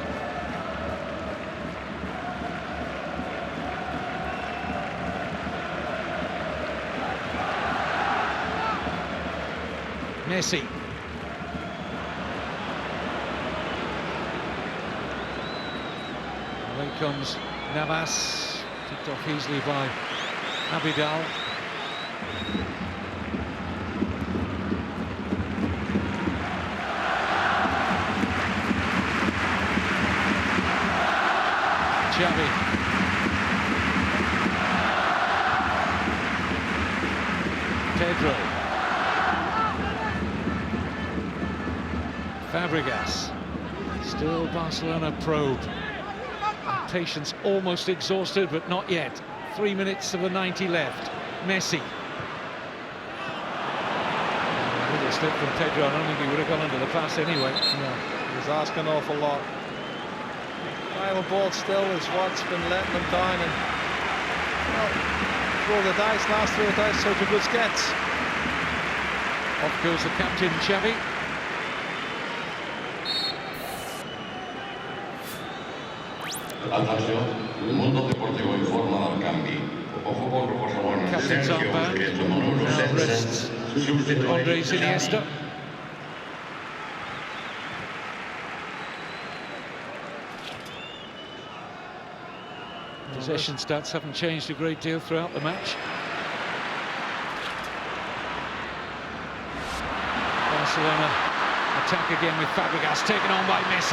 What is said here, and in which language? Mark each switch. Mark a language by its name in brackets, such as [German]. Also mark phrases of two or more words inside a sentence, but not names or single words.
[English] Messi. Away comes Navas, tipped off easily by Abidal. Xavi. Pedro. Fabregas. Still Barcelona probe. Patience almost exhausted, but not yet. 3 minutes of the 90 left. Messi. A little slip from Pedro. I don't think he would have gone under the pass anyway. No, he was asking an awful lot. Final ball still is what's been letting them down, and well, throw the dice, last throw the dice, Sergio Busquets. Off goes the captain, Xavi. [Spanish] Atención, el mundo deportivo informa del cambio. Ojo con Barcelona. [English] Captain's armband. Now rests Andres Iniesta. Possession stats haven't changed a great deal throughout the match. Barcelona attack again with Fabregas, taken on by Messi.